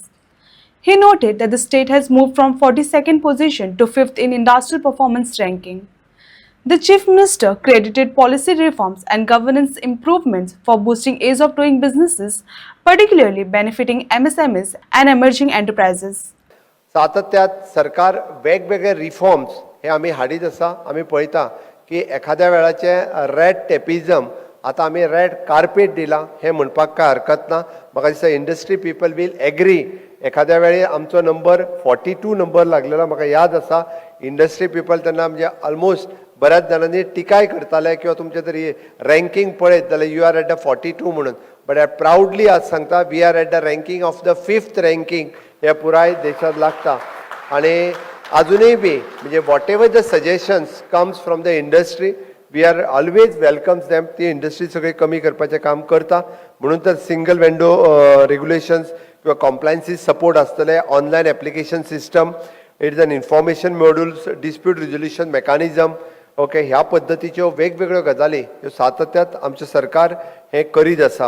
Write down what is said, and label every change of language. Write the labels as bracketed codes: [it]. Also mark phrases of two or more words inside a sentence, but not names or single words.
[en] He noted that the state has moved from 42nd position to 5th in industrial performance ranking. The Chief Minister credited policy reforms and governance improvements for boosting ease of doing businesses, particularly benefiting MSMEs and emerging enterprises. [kok] सातत्यात सरकार वेगवेगळे रिफॉर्म्स हे आम्ही हाडीत आसा. आम्ही पळयता की एखाद्या वेळाचे [en] red tapeism [kok] आता आम्ही [en] red carpet [kok] दिला हे म्हणपाक काय हरकत ना. म्हाका दिसता [en] industry people will agree. [kok] एखाद्या वेळी आमचो नंबर 42 नंबर लागलेलो म्हाका याद आसा. [en] industry people [kok] तेन्ना म्हणजे ऑलमोस्ट बऱ्याच जाणांनी टिकाय करताले किंवा तुमचे तरी रँकींग पळयत जाल्यार [en] you are at the 42 [kok] म्हणून. [en] But I proudly [kok] आज सांगता [en] we are at the ranking of the 5th ranking [kok] हे पुराय देशात लागता. आणि अजूनही बी म्हणजे [en] what ever the suggestions comes from the industry we are always welcomes them. [kok] ती इंडस्ट्री सगळी कमी करपाचें काम करता. म्हणून तर [en] single window regulations [kok] किंवा [en] compliances support [kok] आसतले, [en] online application system, it is an information modules, dispute resolution mechanism. [kok] ओके, ह्या पद्दतीच्यो वेगवेगळ्यो गजाली ह्यो सातत्यात आमचें सरकार हें करीत आसा.